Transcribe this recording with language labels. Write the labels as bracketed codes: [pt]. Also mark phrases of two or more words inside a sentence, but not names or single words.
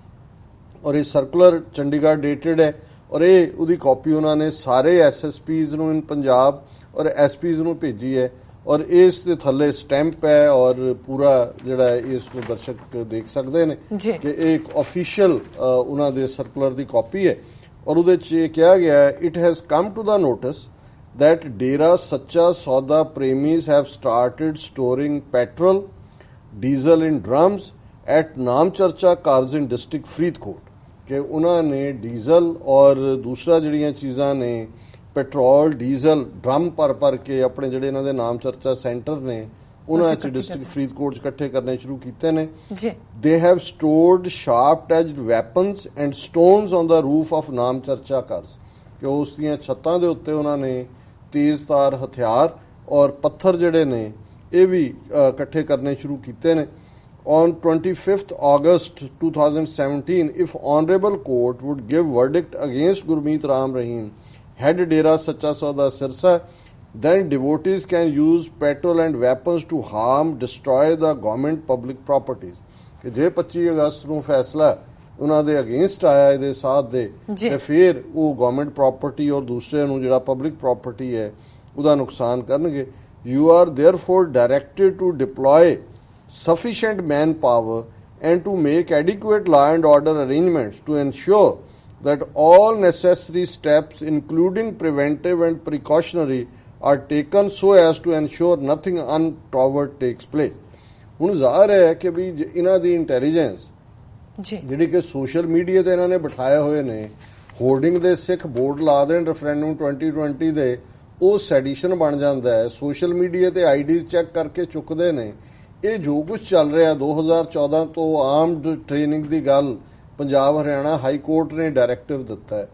[pa] ਔਰ ਇਹ ਸਰਕੂਲਰ ਚੰਡੀਗੜ੍ਹ ਡੇਟਡ ਹੈ ਔਰ ਇਹ ਉਹਦੀ ਕਾਪੀ ਉਹਨਾਂ ਨੇ ਸਾਰੇ ਐਸਐਸਪੀਜ਼ ਨੂੰ ਇਨ ਪੰਜਾਬ ਔਰ ਐਸਪੀਜ਼ ਨੂੰ ਭੇਜੀ ਹੈ ਔਰ ਇਸ ਦੇ ਥੱਲੇ ਸਟੈਂਪ ਹੈ ਔਰ ਪੂਰਾ ਜਿਹੜਾ ਇਸ ਨੂੰ ਦਰਸ਼ਕ ਦੇਖ ਸਕਦੇ ਨੇ ਕਿ ਇਹ ਇੱਕ ਆਫੀਸ਼ੀਅਲ ਉਹਨਾਂ ਦੇ ਸਰਕੂਲਰ ਦੀ ਕਾਪੀ ਹੈ ਔਰ ਉਹਦੇ 'ਚ ਇਹ ਕਿਹਾ ਗਿਆ ਹੈ [en] it has come to the notice that Dera Sacha Sauda Premis have started storing petrol, diesel in drums at Namcharcha Cars in district Faridkot [pa] ਕਿ ਉਹਨਾਂ ਨੇ ਡੀਜ਼ਲ ਔਰ ਦੂਸਰਾ ਜਿਹੜੀਆਂ ਚੀਜ਼ਾਂ ਨੇ ਪੈਟਰੋਲ ਡੀਜ਼ਲ ਡਰਮ ਭਰ ਕੇ ਆਪਣੇ ਜਿਹੜੇ ਇਹਨਾਂ ਦੇ ਨਾਮ ਚਰਚਾ ਸੈਂਟਰ ਨੇ ਉਹਨਾਂ 'ਚ ਡਿਸਟ੍ਰਿਕਟ ਫਰੀਦਕੋਟ 'ਚ ਇਕੱਠੇ ਕਰਨੇ ਸ਼ੁਰੂ ਕੀਤੇ ਨੇ [en] they have stored sharp edged weapons and stones on the roof of Naam Charcha cars [pa] ਕਿ ਉਸ ਦੀਆਂ ਛੱਤਾਂ ਦੇ ਉੱਤੇ ਉਹਨਾਂ ਨੇ ਤੇਜ਼ਧਾਰ ਹਥਿਆਰ ਔਰ ਪੱਥਰ ਜਿਹੜੇ ਨੇ ਇਹ ਵੀ ਇਕੱਠੇ ਕਰਨੇ ਸ਼ੁਰੂ ਕੀਤੇ ਨੇ [en] On 25th August 2017, if Honorable Court would give verdict against Gurmeet Ram Rahim, head Dera Sacha Sauda Sirsa, then devotees can use petrol and weapons to harm, destroy the government public properties. [pa] ਕਿ ਜੇ 25 ਅਗਸਤ ਨੂੰ ਫੈਸਲਾ ਉਹਨਾਂ ਦੇ ਅਗੇਂਸਟ ਆਇਆ ਇਹਦੇ ਸਾਥ ਦੇ ਤੇ ਫਿਰ ਉਹ [en] government property [pa] ਔਰ ਦੂਸਰੇ ਨੂੰ ਜਿਹੜਾ [en] public property [pa] ਹੈ ਉਹਦਾ ਨੁਕਸਾਨ ਕਰਨਗੇ. [en] You are therefore directed to deploy sufficient manpower and to make adequate law and order arrangements to ensure that all necessary steps including preventive and precautionary are taken so as to ensure nothing untoward takes place. [pa] ਹੁਣ ਜ਼ਾਹਰ ਹੈ ਕਿ ਵੀ ਇਹਨਾਂ ਦੀ ਇੰਟੈਲੀਜੈਂਸ ਜਿਹੜੀ ਕਿ [en] social media [pa] ਤੇ ਇਹਨਾਂ ਨੇ ਬਿਠਾਏ ਹੋਏ ਨੇ ਹੋਰਡਿੰਗ ਦੇ ਸਿੱਖ ਬੋਰਡ ਲਾ ਦੇਣ ਰੈਫਰੈਂਡਮ 2020 ਦੇ ਉਹ ਸੈਡੀਸ਼ਨ ਬਣ ਜਾਂਦਾ ਹੈ. [en] social media [pa] ਤੇ ਆਈਡੀਜ਼ ਚੈੱਕ ਕਰਕੇ ਚੁੱਕਦੇ ਨੇ. ਇਹ ਜੋ ਕੁਝ ਚੱਲ ਰਿਹਾ 2014 ਤੋਂ [en] armed training [pa] ਦੀ ਗੱਲ ਪੰਜਾਬ ਹਰਿਆਣਾ ਹਾਈ ਕੋਰਟ ਨੇ ਡਾਇਰੈਕਟਿਵ ਦਿੱਤਾ ਹੈ.